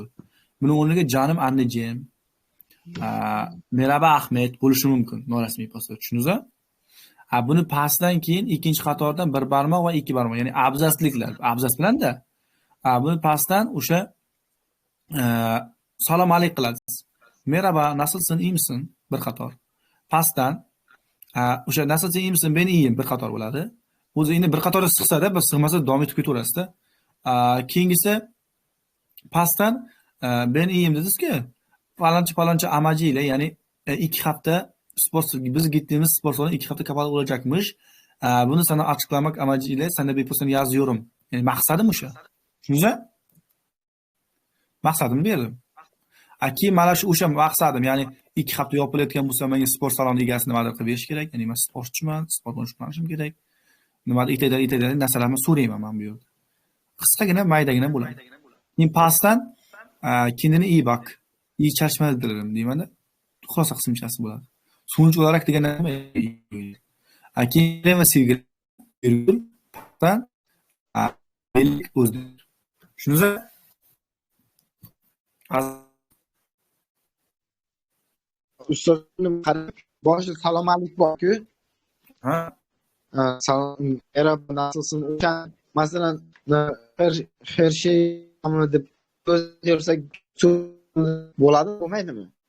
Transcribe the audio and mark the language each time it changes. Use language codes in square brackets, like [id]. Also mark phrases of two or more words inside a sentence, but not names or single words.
[uz] Buni o'rniga jonim [tr] annejim, merhaba Ahmet [uz] bo'lishi mumkin norasmiy postda. Tushundingizmi? Buni pastdan keyin ikkinchi qatordan bir barmoq va ikki barmoq, ya'ni abzasliklar, abzas bilanda. Buni pastdan o'sha salom alayk qilasiz. [tr] Merhaba, nasılsın, iyi misin? [uz] Bir qator. Pastdan o'sha [tr] nasılsın, iyi misin? Ben iyiyim [uz] bir qator bo'ladi. O'zi endi bir qatorda sig'sa-da, bir sig'masa davom etib ketaverasiz-da. Keyingisi pastdan [tr] ben iyiyim [uz] dedingiz-ku. [tr] Faloncha amaji ile, ya'ni 2 hafta biz gittiğimiz spor salonu 2 hafta kapalı olacakmış. Bunu sana açıklamak amacıyla sana bir postunu yazıyorum. [uz] Yani maksadım o'sha. Tushundingizmi? Maqsadim berdim. Keyin mana shu o'sha maqsadim, ya'ni 2 hafta yopilayotgan bo'lsa, menga sport saloni egasini nimadir qilib berish kerak. Ya'ni men sportchiman, sportni o'qishim kerak. Nimadir itaydi narsalarni so'rayman men bu yerda. Qisqagina, maydagina bo'ladi. Keyin pastdan [tr] kendine iyi bak. İyi çalışmalar dilerim deyman-da. [uz] Xulosa qismchasi bo'ladi. [tr] So'nch olarak [uz] degan nima? Keyin va sevgi virgul pastdan Melik O'zdemir. Shuningizmi? Ustozim qarab, boshida salom alaykum bor-ku. Ha? Salom, [tr] merhaba, nasılsın? [uz] Masalan, [tr] her şey tamam [uz] deb ko'rsatsak bo'ladi, bo'lmaydimi?